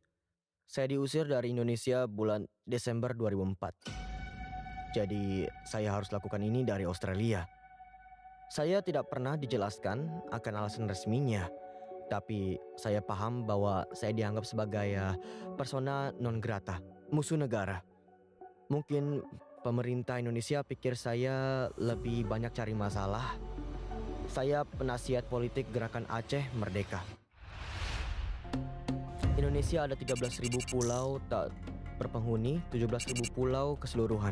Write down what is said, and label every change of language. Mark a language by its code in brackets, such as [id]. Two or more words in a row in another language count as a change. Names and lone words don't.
[id] Saya diusir dari Indonesia bulan Desember 2004. Jadi saya harus lakukan ini dari Australia. Saya tidak pernah dijelaskan akan alasan resminya. Tapi saya paham bahwa saya dianggap sebagai [la] persona non grata, [id] musuh negara. Mungkin pemerintah Indonesia pikir saya lebih banyak cari masalah. Saya penasihat politik Gerakan Aceh Merdeka. Indonesia ada 13.000 pulau tak berpenghuni, 17.000 pulau keseluruhan.